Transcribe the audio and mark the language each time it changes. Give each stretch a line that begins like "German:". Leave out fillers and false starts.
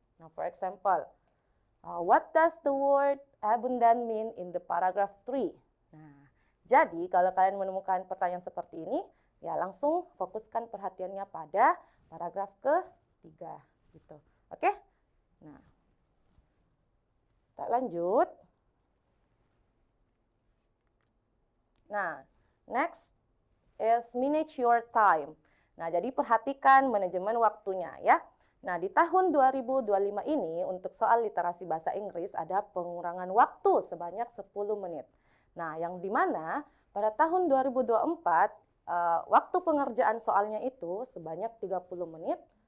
English: Nah, for example, what does the word abundant mean in the paragraph 3?
Indonesian: Nah, jadi kalau kalian menemukan pertanyaan seperti ini, ya langsung fokuskan perhatiannya pada paragraf ke-3 gitu. Oke? Nah, kita lanjut.
English: Nah, next is manage your time.
Indonesian: Nah, jadi perhatikan manajemen waktunya ya. Nah, di tahun 2025 ini untuk soal literasi bahasa Inggris ada pengurangan waktu sebanyak 10 menit. Nah, yang dimana pada tahun 2024 waktu pengerjaan soalnya itu sebanyak 30 menit.